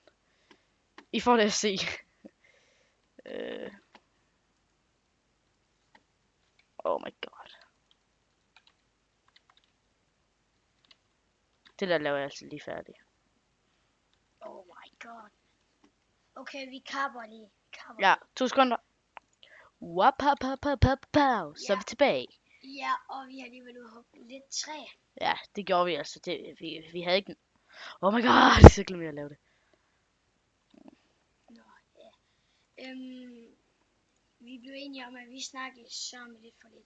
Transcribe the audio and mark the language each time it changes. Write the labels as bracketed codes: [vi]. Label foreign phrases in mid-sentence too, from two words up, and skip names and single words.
[da] I får det at se. [en] Oh my god. [da] Det der laver jeg altså lige færdigt. [en] Oh my god. [da] Okay, vi kapper lige. Ja, 2 sekunder. Wap-pa-pa-pa-pa-pow. Så er vi tilbage. Ja, og vi har alligevel udhugget lidt træ. Ja, det gjorde vi altså. Vi havde ikke... [en] Oh my god, [da] så glemte jeg at lave det. Nå, ja. Vi blev enige om, at vi snakkede sammen lidt for lidt.